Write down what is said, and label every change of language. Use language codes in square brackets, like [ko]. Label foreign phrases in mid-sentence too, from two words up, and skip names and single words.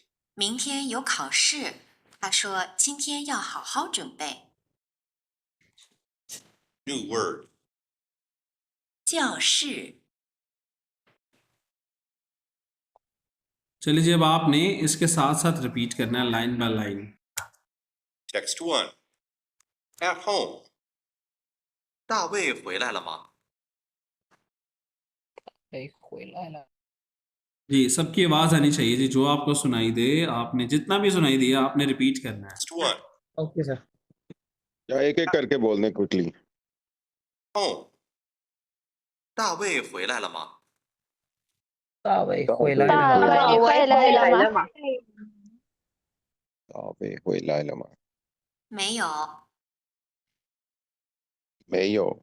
[zh] 明天有考试，他说今天要好好准备。 [en] New word. [zh] 教室 [hi] चलिए जी, अब आपने इसके साथ साथ रिपीट करना है [en] line by line. Text 1. At home. [zh] 大卫回来了吗？ [hi] जी, सबकी आवाज आनी चाहिए जी। जो आपको सुनाई दे, आपने जितना भी सुनाई दिया आपने रिपीट करना है। [en] Text 1. okay sir. [hi] या एक एक करके बोल दें क्विकली। [en] Home. [zh] 大卫回来了吗？大卫回来大了吗？卫回来了吗？大卫回来了吗？没有，没有，